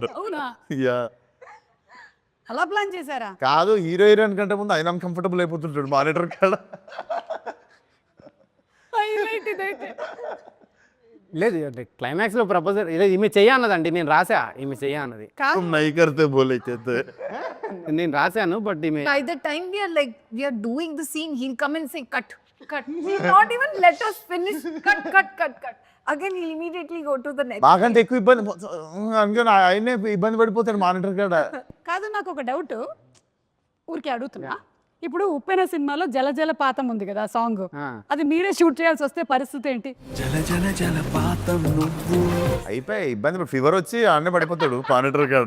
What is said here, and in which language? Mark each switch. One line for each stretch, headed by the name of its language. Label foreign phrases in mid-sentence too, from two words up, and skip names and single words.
Telugu: అవునా, యా అలా ప్లాన్ చేశారా? కాదు,
English: hero heroine
Telugu: కంటే ముందు ఆయన అన్కంఫర్టబుల్ అయిపోతుంటాడు మానిటర్ కాడ. హైలైట్ ఇదైతే. లేదు అంటే క్లైమాక్స్లో ప్రపోజల్ ఈమె చెయ్య అన్నదండి, నేను రాసా ఈమె చెయ్య అన్నది.
Hindi: नहीं करते बोले చేస్తే
Telugu: నేను రాశాను బట్ ఈమె.
English: By the time we are doing the scene, he'll come and say, cut. He'll not even let us finish. Cut. Again, he'll immediately go to the next.
Telugu: మాకంటే ఎక్కువ ఇబ్బంది అనుకుని ఆయనే ఇబ్బంది పడిపోతాడు మానిటర్ కాడ. కాదు, నాకు ఒక డౌట్ ఊరికే అడుగుతున్నా. ఇప్పుడు ఉప్పెన సినిమాలో జల జల పాతం ఉంది కదా సాంగ్, అది మీరే షూట్ చేయాల్సి వస్తే పరిస్థితి ఏంటి? అయిపోయి ఇబ్బంది, ఫీవర్ వచ్చి అన్నీ పడిపోతాడు మానిటర్ కాడ.